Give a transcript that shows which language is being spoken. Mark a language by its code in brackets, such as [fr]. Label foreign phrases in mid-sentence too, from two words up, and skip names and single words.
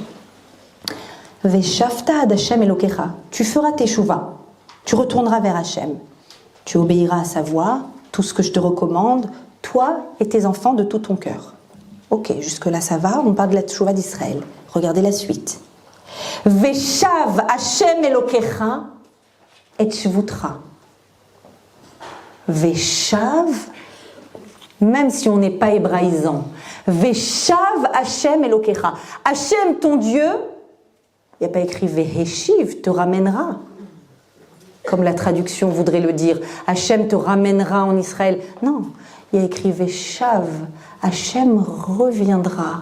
[he] ושבת עד השם אלוקיך, [fr] tu feras teshuvah, tu retourneras vers Hashem, tu obéiras à sa voix, tout ce que je te recommande, toi et tes enfants de tout ton cœur. Ok, jusque-là ça va, on parle de la teshuvah d'Israël. Regardez la suite. [he] ושב השם אלוקיך את שבותך. [fr] Veshav, même si on n'est pas hébraïsant, [he] ושב השם אלוקיך. [fr] Hashem, ton Dieu, il n'y a pas écrit Veheshiv, te ramènera. Comme la traduction voudrait le dire. Hashem te ramènera en Israël. Non, il y a écrit Veshav, Hashem reviendra.